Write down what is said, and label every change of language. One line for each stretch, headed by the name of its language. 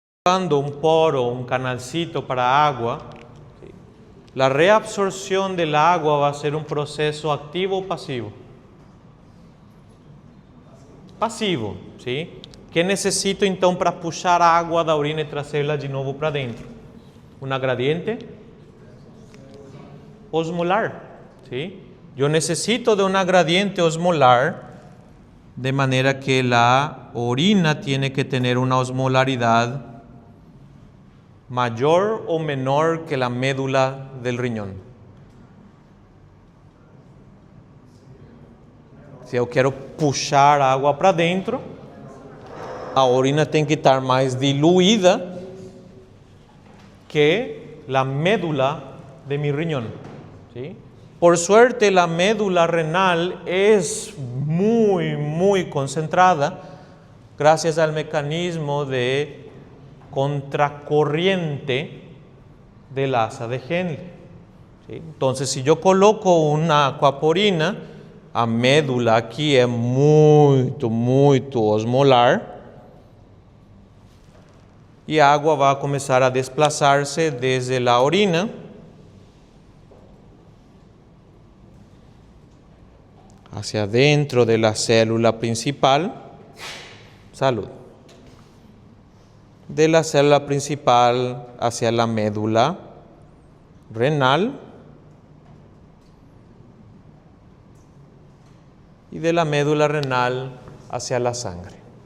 Spanish: Cuando un poro, un canalcito para agua, ¿sí? La reabsorción del agua va a ser un proceso activo o pasivo.
Portuguese: Passivo, sim? Que necessito então para puxar a água da urina e trazê-la de novo para dentro? Uma gradiente osmolar, sim? Eu necessito de uma gradiente osmolar, de maneira que a orina
Spanish: tiene
Portuguese: que ter uma osmolaridade maior ou menor que a médula
Spanish: del riñón.
Portuguese: Se eu quero puxar a água para dentro, a orina tem que estar mais diluída que a médula
Spanish: de mi riñón. ¿Sí? Por suerte, la médula renal es muy concentrada gracias al mecanismo de contracorriente del asa de Henle. ¿Sí? Entonces, si yo coloco una aquaporina,
Portuguese: a médula aqui é muito osmolar e a água vai começar a desplazar-se
Spanish: desde a orina hacia dentro de la célula principal. Salud. De la célula principal hacia la médula renal y de la médula renal hacia la sangre.